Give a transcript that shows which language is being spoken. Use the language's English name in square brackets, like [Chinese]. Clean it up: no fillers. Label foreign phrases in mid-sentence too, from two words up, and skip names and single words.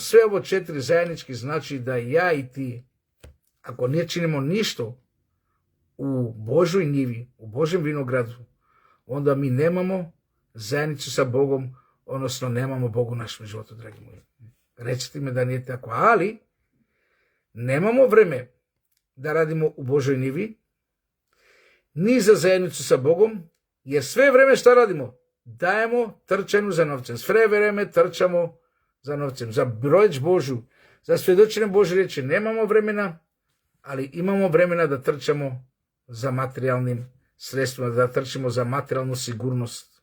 [Serbian] Sve ovo 4 zajednički znači da ja i ti, ako ne činimo ništa u Božoj njivi, u Božjem vinogradu, onda mi nemamo zajednicu sa Bogom, odnosno nemamo Bogu u našem životu, dragi moji. Recite mi da nije tako, ali nemamo vreme да радимо у Божој ниви, ни за заедницу sa Богом, jer sve vreme šta radimo? Dajemo trčanju za novcem. Sve vreme trčamo za novcem, za reč Božju, za svjedočenje Božje reči. Nemamo vremena, ali imamo vremena da trčamo za materijalnim sredstvima, da trčimo za materijalnu sigurnost.